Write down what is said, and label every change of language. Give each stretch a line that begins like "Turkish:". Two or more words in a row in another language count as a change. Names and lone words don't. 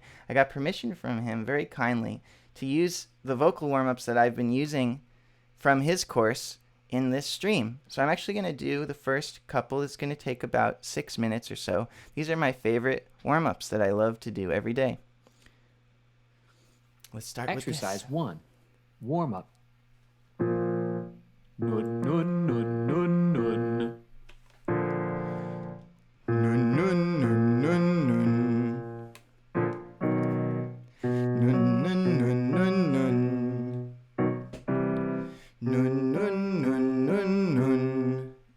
English: I got permission from him very kindly to use the vocal warm-ups that I've been using from his course in this stream. So I'm actually going to do the first couple. It's going to take about 6 minutes or so. These are my favorite warm-ups that I love to do every day. Let's start with this. Exercise 1. Warm-up. Nun, nun, nun, nun, nun. Nun, nun, nun, nun, nun. Nun, nun, nun, nun, nun. Nun, nun, nun, nun, nun.